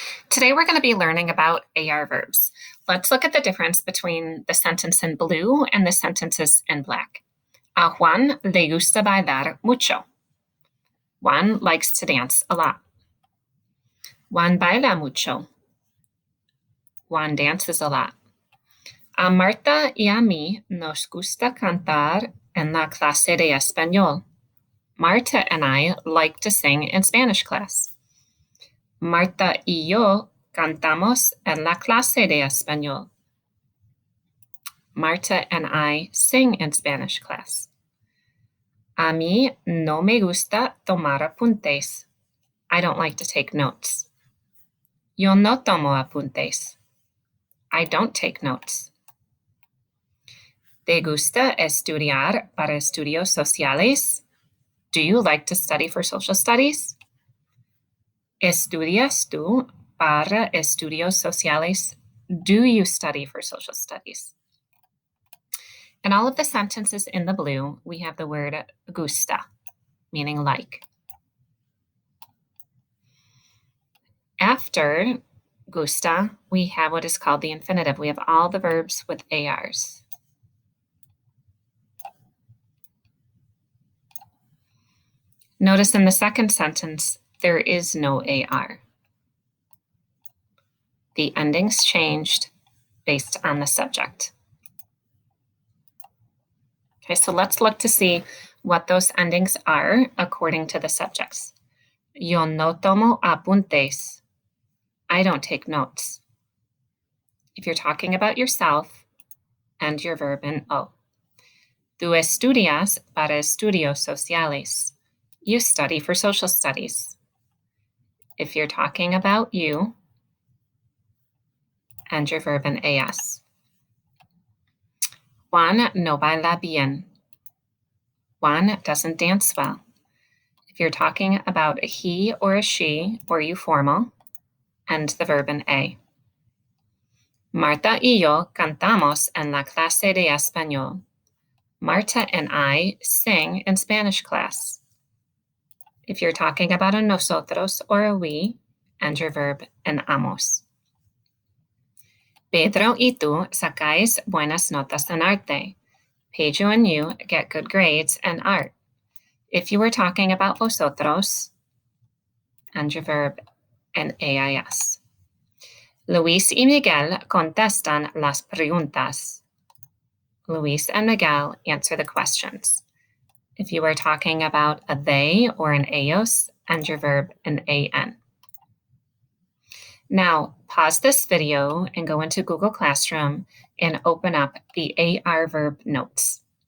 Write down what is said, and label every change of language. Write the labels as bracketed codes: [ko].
[en] Today we're going to be learning about AR verbs. Let's look at the difference between the sentence in blue and the sentences in black. [es] A Juan le gusta bailar mucho. [en] Juan likes to dance a lot. [es] Juan baila mucho. [en] Juan dances a lot. [es] A Marta y a mí nos gusta cantar en la clase de español. [en] Marta and I like to sing in Spanish class. [es] Marta y yo cantamos en la clase de español. [en] Marta and I sing in Spanish class. [es] A mí no me gusta tomar apuntes. [en] I don't like to take notes. [es] Yo no tomo apuntes. [en] I don't take notes. [es] ¿Te gusta estudiar para estudios sociales? [en] Do you like to study for social studies? [es] ¿Estudias tú para estudios sociales? [en] Do you study for social studies? In all of the sentences in the blue, we have the word gusta, meaning like. After gusta, we have what is called the infinitive. We have all the verbs with ARs. Notice in the second sentence, there is no AR. The endings changed based on the subject. Okay, so let's look to see what those endings are according to the subjects. [es] Yo no tomo apuntes. [en] I don't take notes. If you're talking about yourself, end your verb in O. [es] Tú estudias para estudios sociales. [en] You study for social studies. If you're talking about you, end your verb in AS. [es] Juan no baila bien. [en] Juan doesn't dance well. If you're talking about a he or a she or you formal, end the verb in A. [es] Marta y yo cantamos en la clase de español. [en] Marta and I sing in Spanish class. If you're talking about a nosotros or a we, end your verb in amos. [es] Pedro y tú sacáis buenas notas en arte. [en] Pedro and you get good grades in art. If you were talking about vosotros, end your verb in AIS. [es] Luis y Miguel contestan las preguntas. [en] Luis and Miguel answer the questions. If you were talking about a they or an ellos, end your verb in AN. Now, pause this video and go into Google Classroom and open up the AR verb notes.